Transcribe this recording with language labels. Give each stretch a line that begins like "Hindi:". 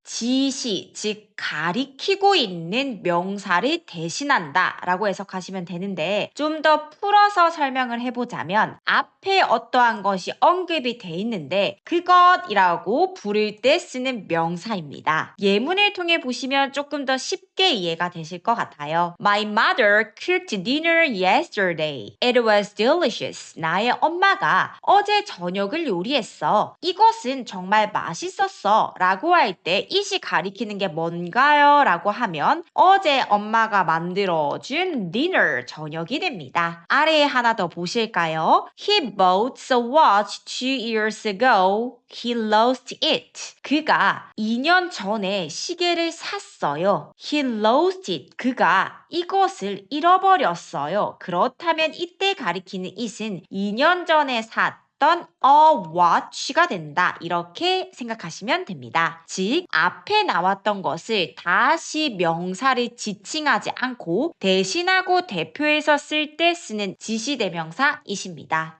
Korean: 지시, 즉 가리키고 있는 명사를 대신한다 라고 해석하시면 되는데 좀 더 풀어서 설명을 해보자면 앞에 어떠한 것이 언급이 돼 있는데 그것이라고 부를 때 쓰는 명사입니다. 예문을 통해 보시면 조금 더 쉽게 이해가 되실 것 같아요.
English: My mother cooked dinner yesterday. It was delicious.
Korean: 나의 엄마가 어제 저녁을 요리했어. 이것은 정말 맛있었어. 라고 할 때 it이 가리키는 게 뭔가요? 라고 하면 어제 엄마가 만들어준 dinner, 저녁이 됩니다. 아래에 하나 더 보실까요?
English: He bought a watch 2 years ago. He lost it.
Korean: 그가 2년 전에 시계를 샀어요.
English: He lost it.
Korean: 그가 이것을 잃어버렸어요. 그렇다면 이때 가리키는 it은 2년 전에 샀던 a watch가 된다. 이렇게 생각하시면 됩니다. 즉, 앞에 나왔던 것을 다시 명사를 지칭하지 않고 대신하고 대표해서 쓸 때 쓰는 지시대명사 it입니다.